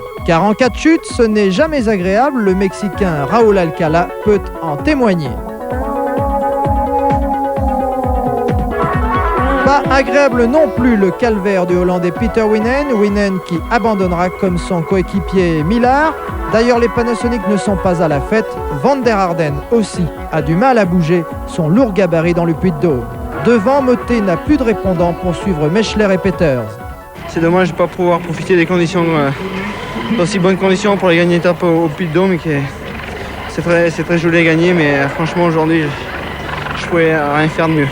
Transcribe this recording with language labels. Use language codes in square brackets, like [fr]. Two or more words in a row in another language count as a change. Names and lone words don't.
[fr] Car en cas de chute, ce n'est jamais agréable, le Mexicain Raúl Alcala peut en témoigner. Pas agréable non plus le calvaire du Hollandais Peter Winen qui abandonnera comme son coéquipier Millar. D'ailleurs, les Panasonic ne sont pas à la fête. Van der Arden aussi a du mal à bouger son lourd gabarit dans le Puy-de-Dôme. Devant, Motet n'a plus de répondant pour suivre Mechler et Peters. C'est dommage de ne pas pouvoir profiter des conditions, d'aussi bonnes conditions pour les gagner étape au Puy-de-Dôme. C'est très joli à gagner, mais franchement aujourd'hui, je ne pouvais rien faire de mieux.